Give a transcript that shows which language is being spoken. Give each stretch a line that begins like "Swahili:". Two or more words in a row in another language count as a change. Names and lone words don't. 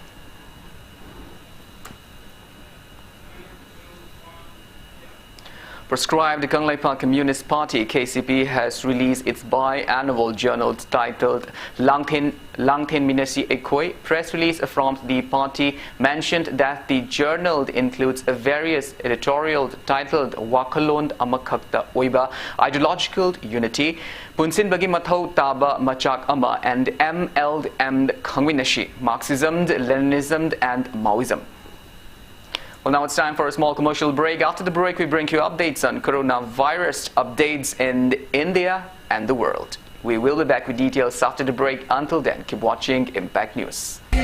English: Proscribed Kanglaipa Communist Party KCP has released its biannual journal titled Langthen Minasi Ekoi. Press release from the party mentioned that the journal includes various editorials titled Wakalon Amakakta Oiba, Ideological Unity, Punsin Bagi Mathau Taba Machak Ama, and MLM Kangwinashi, Marxism, Leninism, and Maoism. Well, now it's time for a small commercial break. After the break, we bring you updates on coronavirus updates in India and the world. We will be back with details after the break. Until then, keep watching Impact News.